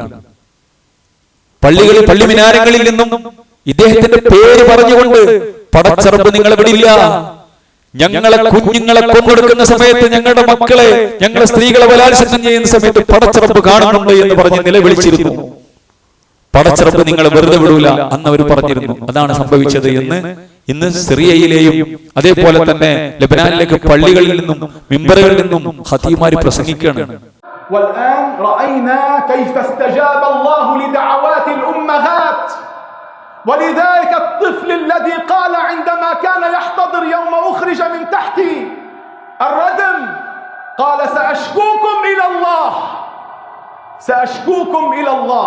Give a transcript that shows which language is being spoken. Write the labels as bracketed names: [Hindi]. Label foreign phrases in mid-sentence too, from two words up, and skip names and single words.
[Malayalam] പള്ളികളിൽ, പള്ളിമിനാരങ്ങളിൽ നിന്നും ഇദ്ദേഹത്തിന്റെ പേര് പറഞ്ഞുകൊണ്ട്, പടച്ചറപ്പ് നിങ്ങളെ വിടില്ല, ഞങ്ങളെ കുഞ്ഞുങ്ങളെ കൊന്നൊടുക്കുന്ന സമയത്ത്, ഞങ്ങളുടെ മക്കളെ, ഞങ്ങളെ സ്ത്രീകളെ ബലാത്സംഗം ചെയ്യുന്ന സമയത്ത് പടച്ചറപ്പ് കാണുന്നുണ്ട് എന്ന് പറഞ്ഞ് നിലവിളിച്ചിരുന്നു. പടച്ചറപ്പ് നിങ്ങളെ വെറുതെ വിടൂല അന്ന് അവർ പറഞ്ഞിരുന്നു. അതാണ് സംഭവിച്ചത് എന്ന് ഇന്ന് സിറിയയിലെയും അതേപോലെ തന്നെ ലെബനാനിലേക്ക് പള്ളികളിൽ നിന്നും മിമ്പറുകളിൽ നിന്നും ഖതീബുമാർ പ്രസംഗിക്കുകയാണ്. [Arabic] والآن رأينا كيف استجاب الله لدعوات الأمهات. ولذلك الطفل الذي قال عندما كان يحتضر يوم أخرج من تحتي الردم قال سأشكوكم إلى الله، سأشكوكم إلى الله.